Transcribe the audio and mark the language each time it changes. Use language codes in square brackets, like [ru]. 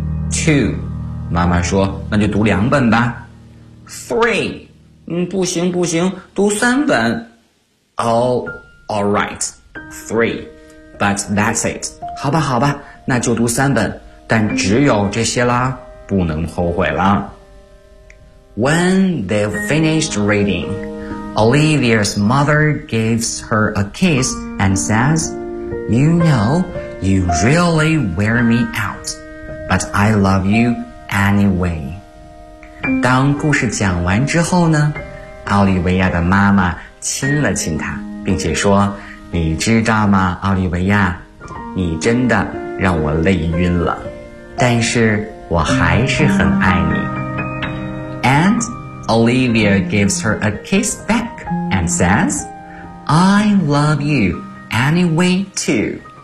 [zh] 2, 妈妈说，那就读2本吧。3,不行不行，读3本。 [en] Oh, all right, 3, but that's it. [zh] 好吧好吧，那就读3本，但只有这些啦，不能后悔啦。 [en] When they finished reading, Olivia's mother gives her a kiss and says, You know, you really wear me out, but I love you anyway. [zh] 当故事讲完之后呢，奥利维亚的妈妈亲了亲她，并且说，你知道吗，奥利维亚，你真的让我累晕了，但是我还是很爱你。 [en] And Olivia gives her a kiss back and says, I love you anyway too.